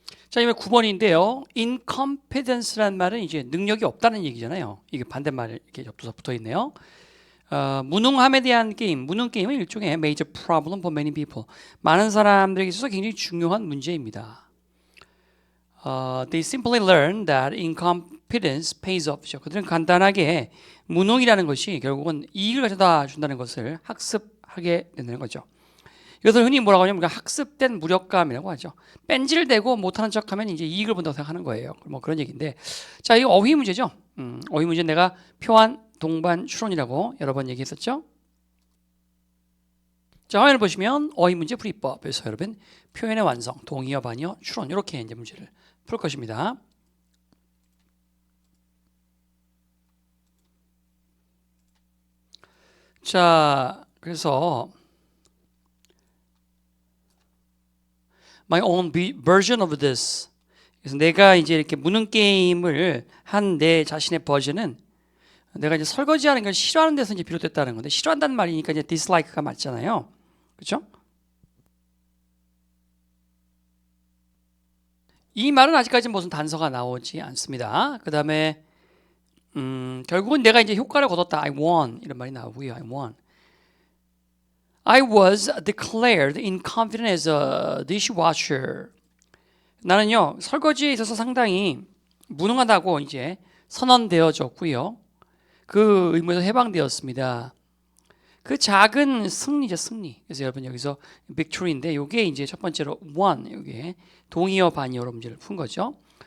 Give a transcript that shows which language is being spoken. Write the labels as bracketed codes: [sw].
[ko] 자, 이번 9번인데요. incompetence라는 말은 이제 능력이 없다는 얘기잖아요. 이게 반대말 이렇게 접두사 붙어 있네요. 무능함에 대한 게임, 무능 게임은 일종의 [en] major problem for many people. [ko] 많은 사람들에게 있어서 굉장히 중요한 문제입니다. [en] They simply learn that incompetence pays off. [ko] 그들은 간단하게 무능이라는 것이 결국은 이익을 가져다 준다는 것을 학습하게 된다는 거죠. 이것을 흔히 뭐라고 하냐면 학습된 무력감이라고 하죠. 뺀질대고 못하는 척하면 이제 이익을 본다고 생각하는 거예요. 뭐 그런 얘기인데, 자, 이거 어휘 문제죠. 어휘 문제 내가 표한, 동반, 추론이라고 여러 번 얘기했었죠. 자, 화면을 보시면 어휘 문제 풀이법에서 여러분 표현의 완성, 동의어, 반의어, 추론 이렇게 이제 문제를 풀 것입니다. 자, 그래서 [en] my own version of this. [ko] 그래서 내가 이제 이렇게 무능 게임을 한 내 자신의 버전은 내가 이제 설거지하는 걸 싫어하는 데서 이제 비롯됐다는 건데, 싫어한다는 말이니까 이제 dislike가 맞잖아요. 그렇죠? 이 말은 아직까지 무슨 단서가 나오지 않습니다. 그 다음에 결국은 내가 이제 효과를 거뒀다. [en] I won [ko] 이런 말이 나오고요. [en] I won. I was declared incompetent as a dishwasher. [ko] 나는요, 설거지에 있어서 상당히 무능하다고 이제 선언되어졌고요. 그 의무에서 해방되었습니다. 그 작은 승리죠, 승리. 그래서 여러분 여기서 victory인데 이게 이제 첫 번째로 won, 이게 동의어 반의어로 문제를 푼 거죠.